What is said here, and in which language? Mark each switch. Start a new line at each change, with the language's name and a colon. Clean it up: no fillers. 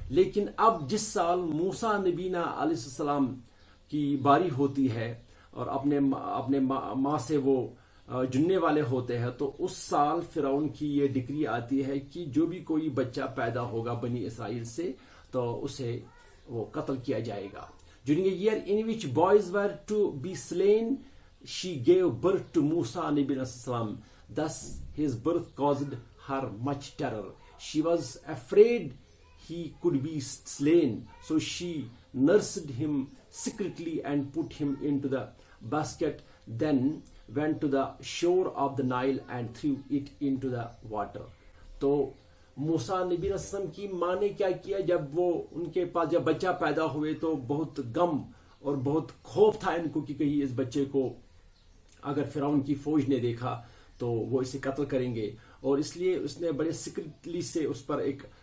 Hindi: लेकिन अब जिस साल मूसा नबीना अलैहिस्सलाम की बारी होती है और अपने माँ से वो जुड़ने वाले होते हैं, तो उस साल फिरौन की ये डिक्री आती है कि जो भी कोई बच्चा पैदा होगा बनी इसराइल से, तो उसे वो कत्ल किया जाएगा.
English: During a year in which boys were to be slain she gave birth to Musa Nabi Salam. Thus his birth caused her much terror. She was afraid he could be slain, so she nursed him secretly and put him into the basket, then went to the shore of the Nile and threw it into the water.
Hindi: तो मूसा नबी रस्म की माँ ने क्या किया, जब वो उनके पास जब बच्चा पैदा हुए तो बहुत गम और बहुत खौफ था इनको कि कहीं इस बच्चे को अगर फिरौन की फौज ने देखा तो वो इसे कत्ल करेंगे, और इसलिए उसने बड़े सीक्रेटली से उस पर एक